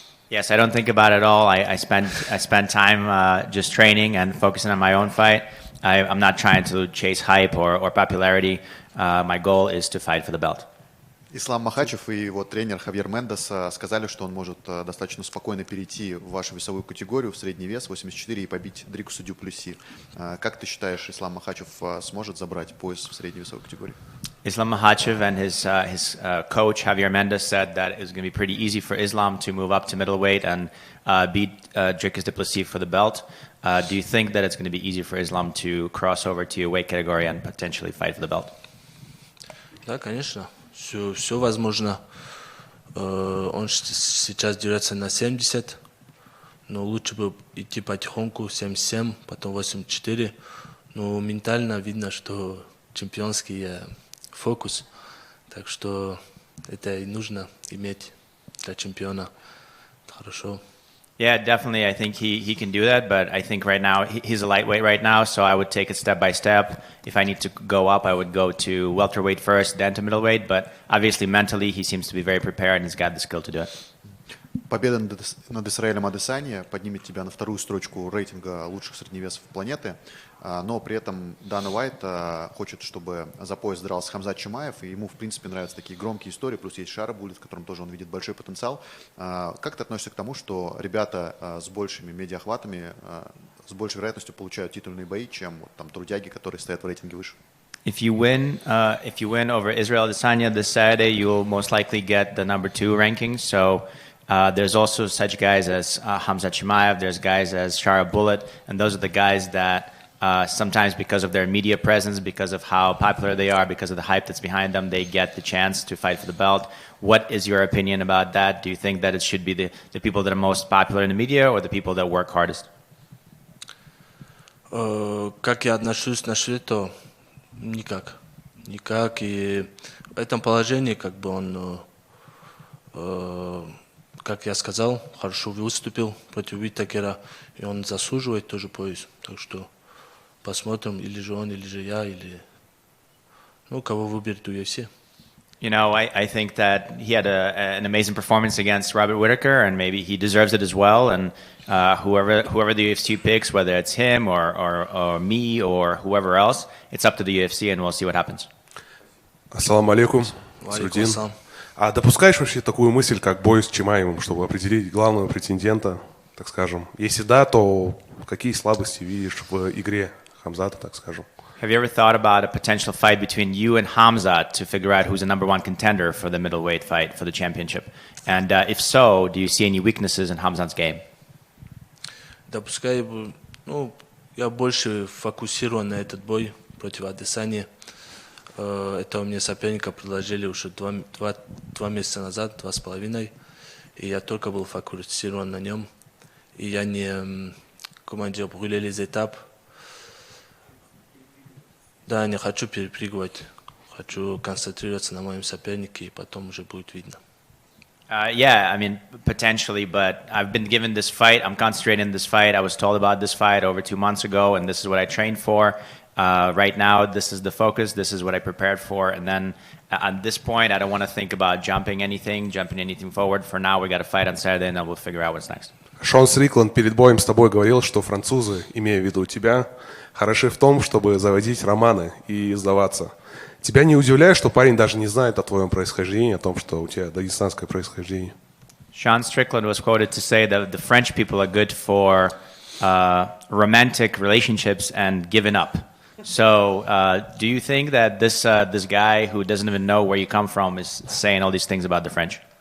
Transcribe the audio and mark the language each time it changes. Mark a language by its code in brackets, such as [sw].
[en] Yes, I don't think about it at all. I spend time just training and focusing on my own fight. I'm not trying to chase hype or popularity. My goal is to fight for the belt. [ru] Ислам Махачев и его тренер Хавьер Мендес сказали, что он может достаточно спокойно перейти в вашу весовую категорию, в средний вес, 84, и побить Дрикуса Дюплюси. Как ты считаешь, Ислам Махачев сможет забрать пояс в средней весовой категории? [en] Islam Makhachev and his coach Javier Mendes said that it was going to be pretty easy for Islam to move up to middleweight and beat Dricus Duplessis for the belt. Do you think that it's going to be easy for Islam to cross over to your weight category and potentially fight for the belt? [ru] Да, конечно. Все возможно. Он сейчас дерется на 70, но лучше бы идти потихоньку, 77, потом 84. Но ментально видно, что чемпионский фокус. Так что это и нужно иметь для чемпиона. Хорошо. [en] Yeah, definitely. I think he can do that, but I think right now he's a lightweight right now, so I would take it step by step. If I need to go up, I would go to welterweight first, then to middleweight. But obviously, mentally, he seems to be very prepared and he's got the skill to do it. [ru] Победа над Исраэлем Адесанья поднимет тебя на вторую строчку рейтинга лучших средневесов планеты, но при этом Дана Уайт хочет, чтобы за пояс дрался Хамзат Чимаев, и ему, в принципе, нравятся такие громкие истории, плюс есть Шарабулит, в котором тоже он видит большой потенциал. Как ты относишься к тому, что ребята с большими медиахватами, с большей вероятностью получают титульные бои, чем там трудяги, которые стоят в рейтинге выше? [en] If you win over Israel Adesanya this Saturday, you'll most likely get the number 2 ranking. So there's also such guys as Hamzat Chimaev, there's guys as Shara Bullet, and those are the guys that sometimes because of their media presence, because of how popular they are, because of the hype that's behind them, they get the chance to fight for the belt. What is your opinion about that? Do you think that it should be the people that are most popular in the media or the people that work hardest? [ru] Как я отношусь насчет этого? Никак. Никак. И в этом положении, как бы он, как я сказал, хорошо выступил против Уитакера, и он заслуживает тоже пояс. Так что посмотрим, или же он, или же я, или кого выберет UFC. [en] You know, I think that he had an amazing performance against Robert Whittaker, and maybe he deserves it as well. And whoever the UFC picks, whether it's him or me or whoever else, it's up to the UFC, and we'll see what happens. [ru] Ассаламу алейкум, Насруддин. А допускаешь вообще такую мысль, как бой с Чимаевым, чтобы определить главного претендента, так скажем? Если да, то какие слабости видишь в игре Хамзата, так скажем? [en] Have you ever thought about a potential fight between you and Hamzat to figure out who's the number 1 contender for the middleweight fight for the championship? And if so, do you see any weaknesses in Hamzat's game? [ru] Допускаю, я больше фокусирован на этот бой против Адесаньи. Это у меня соперника предложили уже 2 месяца назад, 2,5. И я только был фокусирован на нем. И я не, [fr] brûler les étapes. [ru] Да, не хочу перепрыгивать. Хочу концентрироваться на моем сопернике, и потом уже будет видно. [en] Yeah, I mean, potentially, but I've been given this fight. I'm concentrating on this fight. I was told about this fight over 2 months ago, and this is what I trained for. Right now, this is the focus. This is what I prepared for. And then at this point, I don't want to think about jumping anything forward. For now, we got to fight on Saturday, and then we'll figure out what's next. [ru] Шон Стрикланд перед боем с тобой говорил, что французы, имея в виду тебя, хороши в том, чтобы заводить романы и сдаваться. Тебя не удивляет, что парень даже не знает о твоем происхождении, о том, что у тебя дагестанское происхождение? [en] Sean Strickland was quoted to say that the French people are good for romantic relationships and giving up. So, do you think that this guy who doesn't even know where you come from is saying all these things about the French?